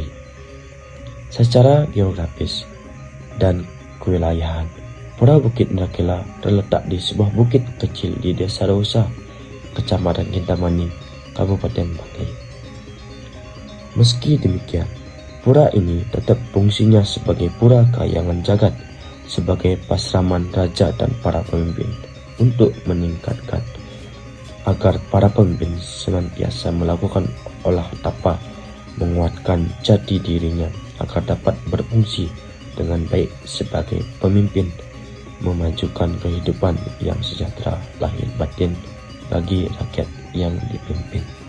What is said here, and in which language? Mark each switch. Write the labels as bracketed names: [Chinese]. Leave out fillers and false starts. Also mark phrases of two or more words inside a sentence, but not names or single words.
[Indonesian] Secara geografis dan kewilayahan, Pura Bukit Indragila terletak di sebuah bukit kecil di Desa Dausa, Kecamatan Kintamani, Kabupaten Bangli. Meski demikian, pura ini tetap fungsinya sebagai pura kayangan jagat, sebagai pasraman raja dan para pemimpin untuk meningkatkan agar para pemimpin senantiasa melakukan olah tapa, menguatkan jati dirinya agar dapat berfungsi dengan baik sebagai pemimpin, memajukan kehidupan yang sejahtera lahir batin bagi rakyat yang dipimpin.